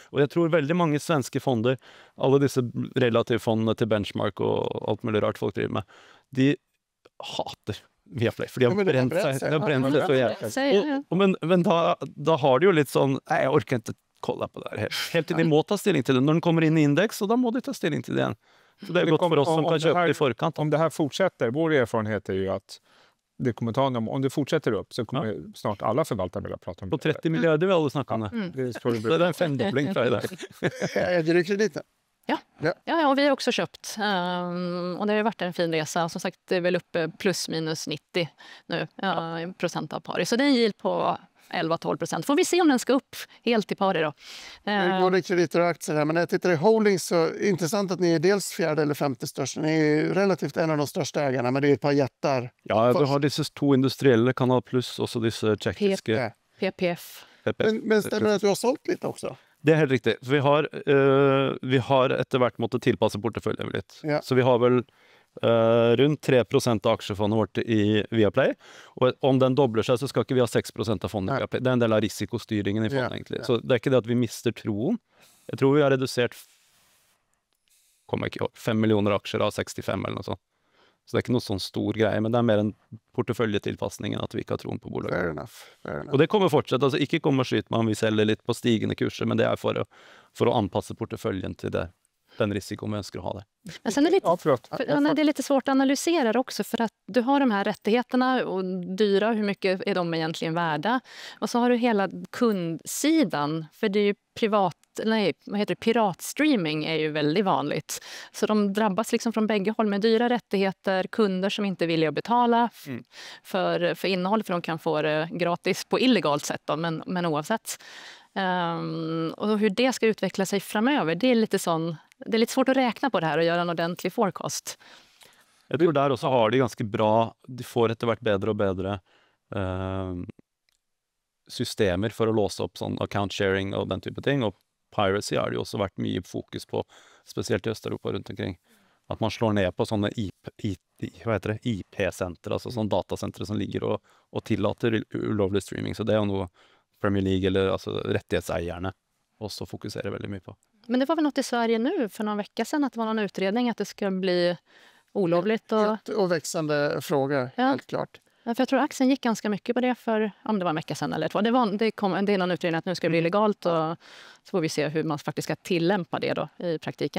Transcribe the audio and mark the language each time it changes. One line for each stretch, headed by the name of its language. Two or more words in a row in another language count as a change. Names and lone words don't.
Norwegian: Og jeg tror veldig mange svenske fonder, alle disse relativfondene til benchmark og alt mulig rart folk driver med, de hater Viaplay, for de har brent seg. Men da har de jo litt sånn, nei, jeg orker ikke kolla på det her. Helt til de må ta stilling til det. Når den kommer inn i indeks, og da må de ta stilling til det igjen. Så det er godt for oss som kan kjøpe det i forkant.
Swedish: Om det här fortsätter, vår erfarenhet är ju att det kommer ta om det fortsätter upp så kommer snart alla förvaltare vilja prata om det.
Norwegian: På 30 miljarder vil alle snakke om det. Det er en 5-dobling fra i dag.
Swedish: Äger du krediten? Ja, och vi har också köpt. Och det har ju varit en fin resa. Som sagt, det är väl uppe plus minus 90 nu, procent av pari. Så det är en yield på 11-12%. Får vi se om den ska upp helt i pari då. Både krediter och aktier här, men när jag tittar i holdings så är det intressant att ni är dels 4:e eller 5:e största. Ni är ju relativt en av de största ägarna, men det är ett par jättar.
Norwegian: Ja, du har disse 2 industrielle, Kanal Plus, også disse tjekkiske. PPF.
Swedish: Men stämmer det att du har sålt lite också?
Norwegian: Det er helt riktig. Vi har etter hvert måttet tilpasse porteføljen litt. Ja. Så vi har vel rundt 3% av aksjefondet vårt i Viaplay. Og om den dobler seg, så skal ikke vi ha 6% av fondet i Viaplay. Det er en del av risikostyringen i fondet, egentlig. Så det er ikke det at vi mister troen. Jeg tror vi har redusert 5 millioner aksjer av 65 eller noe sånt. Så det er ikke noe sånn stor greie, men det er mer en porteføljetilpasning enn at vi ikke har troen på bolaget.
English: Fair enough.
Norwegian: Og det kommer fortsatt, altså ikke komme og skyte med om vi selger litt på stigende kurser, men det er for å anpasse porteføljen till den risikoen vi ønsker å ha det.
Swedish: Men sen är det är lite svårt att analysera det också, för att du har de här rättigheterna och dyra, hur mycket är de egentligen värda? Och så har du hela kundsidan, för det är ju piratstreaming är ju väldigt vanligt. Så de drabbas liksom från bägge håll med dyra rättigheter, kunder som inte vill betala för innehåll, för de kan få det gratis på illegalt sätt då, men oavsett. Och hur det ska utveckla sig framöver, det är lite svårt att räkna på det här och göra en ordentlig forecast.
Norwegian: Jeg tror der også har de ganske bra, de får etter hvert bedre og bedre systemer for å låse opp sånn
English: account sharing
Norwegian: og den type ting, og piracy har det jo også vært mye fokus på, spesielt i Østeuropa rundt omkring. At man slår ned på sånne IP-sentre, altså sånne datasentre som ligger og tillater ulovlig streaming, så det er jo noe Premier League eller alltså rättighetseierne
Swedish: också fokuserar väldigt mycket på. Men det var väl något i Sverige nu för någon vecka sedan att det var någon utredning att det ska bli olovligt och växande frågor, helt klart. För jag tror aktien gick ganska mycket på det för, om det var en vecka sedan eller två. Det kom en del utredning att nu ska det bli legalt och så får vi se hur man faktiskt ska tillämpa det då i praktiken.